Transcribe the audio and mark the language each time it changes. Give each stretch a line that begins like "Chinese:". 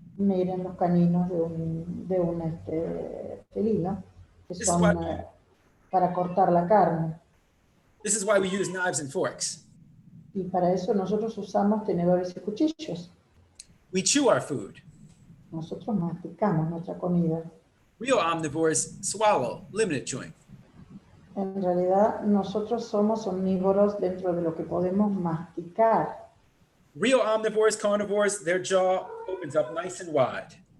Spanish: Miren los caninos de un felino, que son para cortar la carne.
English: This is why we use knives and forks.
Spanish: Y para eso nosotros usamos tenedores y cuchillos.
English: We chew our food.
Spanish: Nosotros masticamos nuestra comida.
English: Real omnivores swallow, limited chewing.
Spanish: En realidad, nosotros somos omnívoros dentro de lo que podemos masticar.
English: Real omnivores, carnivores, their jaw opens up nice and wide.